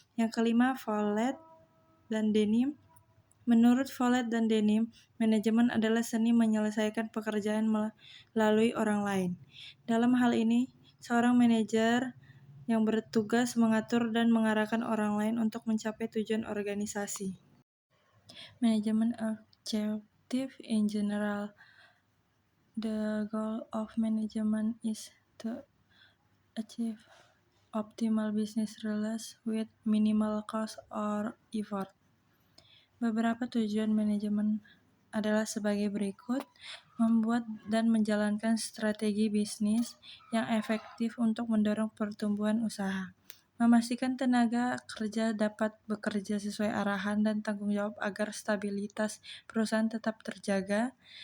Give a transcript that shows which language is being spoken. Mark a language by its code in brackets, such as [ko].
[id] Yang kelima, Follett dan Denim. Menurut Follett dan Denim, manajemen adalah seni menyelesaikan pekerjaan melalui orang lain. Dalam hal ini, seorang manajer yang bertugas mengatur dan mengarahkan orang lain untuk mencapai tujuan organisasi. [en] Management objective in general. The goal of management is to achieve optimal business results with minimal cost or effort. [id] Beberapa tujuan manajemen adalah sebagai berikut: membuat dan menjalankan strategi bisnis yang efektif untuk mendorong pertumbuhan usaha, memastikan tenaga kerja dapat bekerja sesuai arahan dan tanggung jawab agar stabilitas perusahaan tetap terjaga,